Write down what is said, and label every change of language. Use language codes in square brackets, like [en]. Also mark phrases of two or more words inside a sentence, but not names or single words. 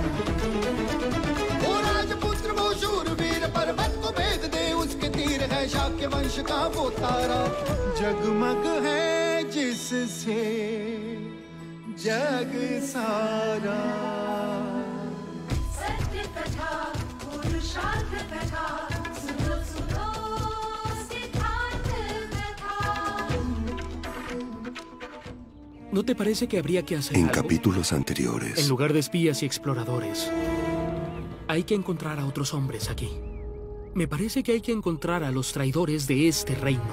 [hi] वो राजपुत्र वो शूरवीर, पर्वत को भेद दे उसके तीर, है शाक्य वंश का वो तारा, जगमग है जिससे जग सारा। सत्य कथा, पुरुषार्थ कथा, [es] ¿No te parece que habría que hacer En algo? capítulos anteriores. En lugar de espías y exploradores, hay que encontrar a otros hombres aquí. Me parece que hay que encontrar a los traidores de este reino.